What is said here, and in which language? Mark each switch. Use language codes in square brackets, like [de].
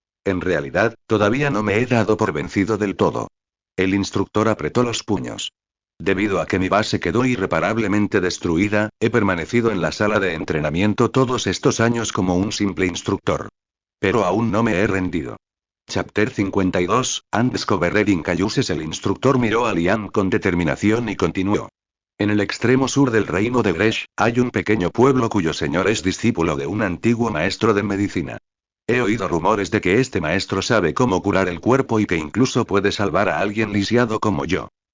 [es] En realidad, todavía no me he dado por vencido del todo. El instructor apretó los puños. Debido a que mi base quedó irreparablemente destruida, he permanecido en la sala de entrenamiento todos estos años como un simple instructor. Pero aún no me he rendido. [en] Chapter 52, Undiscovered in Cayuses. [es] El instructor miró a Liam con determinación y continuó. En el extremo sur del reino de Gresh, hay un pequeño pueblo cuyo señor es discípulo de un antiguo maestro de medicina. He oído rumores de que este maestro sabe cómo curar el cuerpo y que incluso puede salvar a alguien lisiado como yo.